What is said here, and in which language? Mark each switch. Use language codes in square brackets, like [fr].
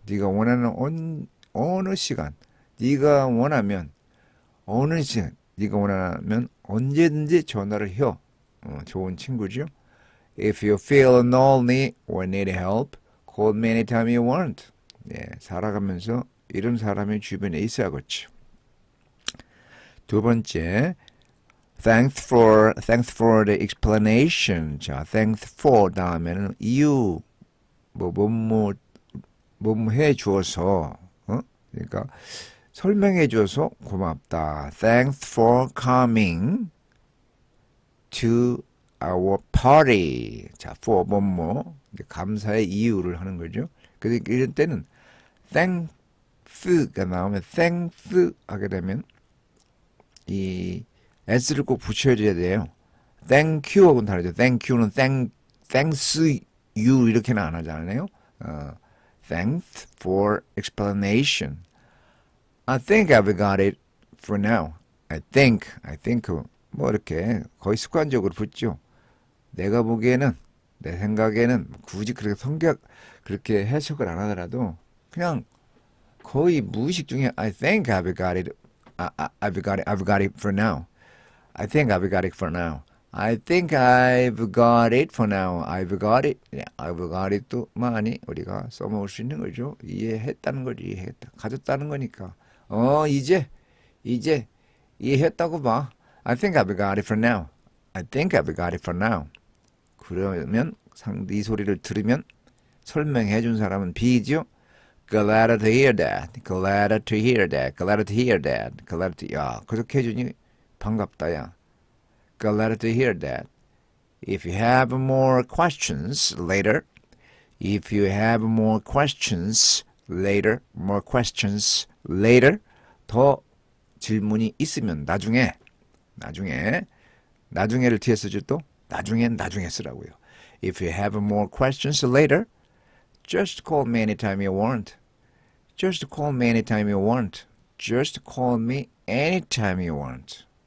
[ko] 네가 원하는 어느 시간, 네가 원하면 어느 시간, 네가 원하면 언제든지 전화를 해. 좋은 친구죠. [en] If you feel lonely or need help, call me anytime you want. [ko] 예, 살아가면서 이런 사람이 주변에 있어야겠죠. 두 번째, [en] thanks for the explanation. [ko] 자, [en] thanks for [ko] 다음에는 이유, 뭐뭐 해주어서, 그러니까 설명해줘서 고맙다. [en] Thanks for coming to our party. [ko] 자, for 뭐뭐 감사의 이유를 하는 거죠. 그래서 이런 때는 thanks가 나오면 thanks 하게 되면 이 s를 꼭 붙여줘야 돼요. thank you하고는 다르죠. thank you는 thanks you 이렇게는 안 하잖아요. [en] Thanks for explanation. I think I've got it for now. I think [ko] 뭐 이렇게 거의 습관적으로 붙죠. 내가 보기에는 내 생각에는 굳이 그렇게 해석을 안 하더라도 그냥 거의 무의식 중에 [en] I think I've got it. I've got it for now. I think I've got it for now. I think I've got it for now. I've got it. Yeah, I've got it [ko] 도 많이 우리가 써먹을 수 있는 거죠. 이해했다는 거지. 이해했다. 가졌다는 거니까. 이제 이해했다고 봐. [en] I think I've got it for now. I think I've got it for now. [ko] 그러면 이 소리를 들으면 설명해 준 사람은 B죠. [en] Glad to hear that. Glad to hear that. Glad to hear that. Glad to [ko] 야, 그렇게 해주니 반갑다 야. [en] Glad to hear that. If you have more questions later, [ko] 더 질문이 있으면 나중에를 뒤에 쓰죠 또 나중에 쓰라고요. [en] If you have more questions later, just call me anytime you want. Just call me anytime you want. Just call me anytime you want.